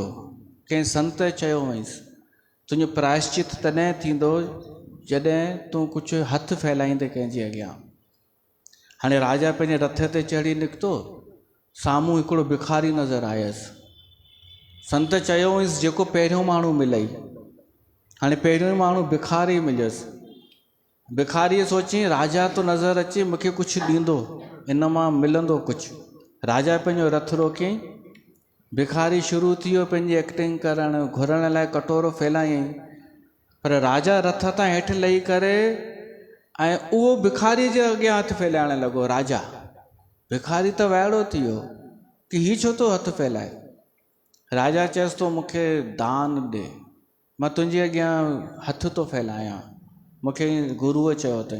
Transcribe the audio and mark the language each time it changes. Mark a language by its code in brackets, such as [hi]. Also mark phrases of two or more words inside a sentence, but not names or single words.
[sd] कंहिं संत चयो हुअईंसि, तुंहिंजो प्रायश्चित तॾहिं थींदो जॾहिं तूं कुझु हथु फैलाईंदे कंहिंजे अॻियां। हाणे राजा पंहिंजे रथ ते चढ़ी निकितो, साम्हूं हिकिड़ो भिखारी नज़र आयसि। संत चयो हुअसि जेको पहिरियों माण्हू मिलई। हाणे पहिरियों माण्हू भिखारी मिलियुसि। भिखारीअ सोची राजा तो नज़र अचे, मूंखे कुझु ॾींदो, इन मां मिलंदो कुझु। राजा पंहिंजो रथ रोकियईं, भिखारी शुरू थी वियो पंहिंजी एक्टिंग करणु, घुरण लाइ कटोरो फैलायईं। पर राजा रथ तां हेठि लही करे ऐं उहो भिखारीअ जे अॻियां हथु फैलाइण लॻो। राजा भिखारी त वाइड़ो थी वियो कि हीउ छो थो हथु फैलाए। राजा चयसि तो मूंखे दान ॾे, मां तुंहिंजे अॻियां हथु थो फैलायां, मूंखे गुरुअ चयो अथई।